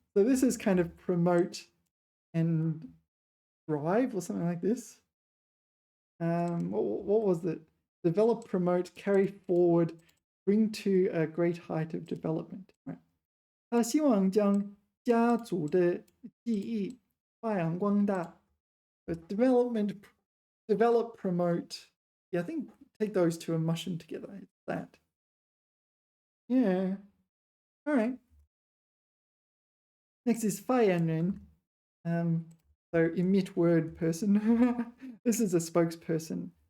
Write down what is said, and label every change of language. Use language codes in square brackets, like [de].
[en] So this is kind of promote and drive or something like this. What was it? Develop, promote, carry forward, bring to a great height of development. Right. [zh] 他希望将家族的技艺发扬光大. [en] But develop, promote. Yeah, I think take those two and mush them together. It's that. Yeah. All right. Next is 发言人.So emit word person. This is a spokesperson.